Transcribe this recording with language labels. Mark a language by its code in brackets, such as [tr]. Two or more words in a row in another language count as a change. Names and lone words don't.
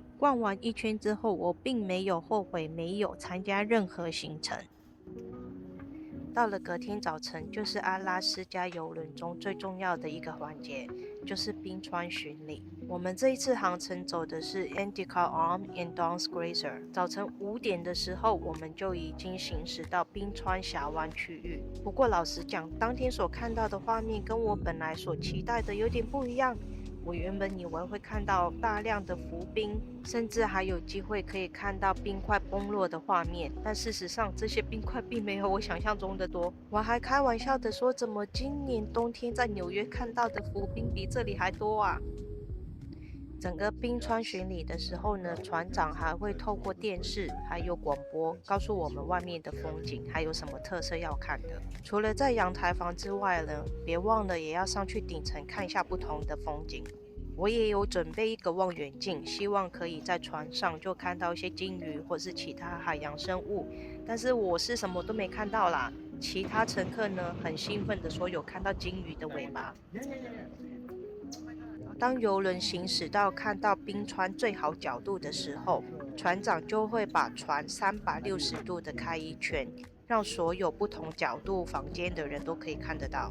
[zh] 逛完一圈之後，我並沒有後悔沒有參加任何行程。到了隔天早晨，就是阿拉斯加郵輪中最重要的一個環節，就是冰川巡禮。我們這一次航程走的是 Endicott Arm and Dunes Glacier。早晨5點的時候，我們就已經行駛到冰川峽灣區域。不過老實講，當天所看到的畫面跟我本來所期待的有點不一樣。我原本以為會看到大量的浮冰，甚至還有機會可以看到冰塊崩落的畫面，但事實上這些冰塊並沒有我想象中的多。我還開玩笑的說，怎麼今年冬天在紐約看到的浮冰比這裡還多啊？整個冰川巡禮的時候呢，船長還會透過電視還有廣播告訴我們外面的風景還有什麼特色要看的。除了在陽台房之外呢，別忘了也要上去頂層看一下不同的風景。我也有準備一個望遠鏡，希望可以在船上就看到一些鯨魚或是其他海洋生物，但是我是什麼都沒看到啦。其他乘客呢很興奮地說有看到鯨魚的尾巴。當郵輪行駛到看到冰川最好角度的時候，船長就會把船360度的開一圈，讓所有不同角度房間的人都可以看得到。